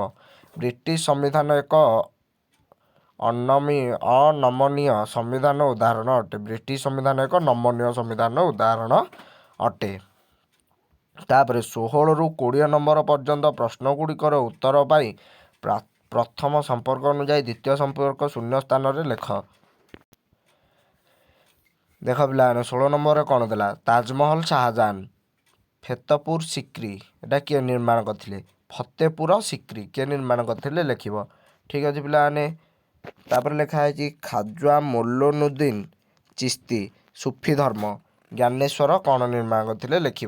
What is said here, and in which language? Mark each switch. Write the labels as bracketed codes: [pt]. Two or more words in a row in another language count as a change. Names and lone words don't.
[or] ବ୍ରିଟିଶ ସମ୍ବିଧାନ ଏକ ଅନମନୀୟ ସମ୍ବିଧାନ ଉଦାହରଣ ଅଟେ, ବ୍ରିଟିଶ ସମ୍ବିଧାନ ଏକ ନମନୀୟ ସମ୍ବିଧାନ ଉଦାହରଣ ଅଟେ। ତାପର 16 ରୁ 20 ନମ୍ବର ପର୍ଯ୍ୟନ୍ତ ପ୍ରଶ୍ନ ଗୁଡ଼ିକର ଉତ୍ତର ପାଇଁ ପ୍ରଥମ ସମ୍ପର୍କ ଅନୁଯାୟୀ ଦ୍ୱିତୀୟ ସମ୍ପର୍କ ଶୂନ୍ୟ ସ୍ଥାନ ରେ ଲେଖ। ଦେଖ ପିଲାମାନେ 16 ନମ୍ବରରେ କ'ଣ ଦେଲା ତାଜମହଲ ଶାହଜାହାନ, ଫତେପୁର ସିକ୍ରି ଏଇଟା କିଏ ନିର୍ମାଣ କରିଥିଲେ, ଫତେପୁର ସିକ୍ରି କିଏ ନିର୍ମାଣ କରିଥିଲେ ଲେଖିବ। ଠିକ୍ ଅଛି ପିଲାମାନେ। ତାପରେ ଲେଖା ହେଇଛି ଖାଜା ମୋଲୋନୁଦ୍ଦିନ ଚିସ୍ତି ସୁଫି ଧର୍ମ ଜ୍ଞାନେଶ୍ୱର କ'ଣ ନିର୍ମାଣ କରିଥିଲେ ଲେଖିବ।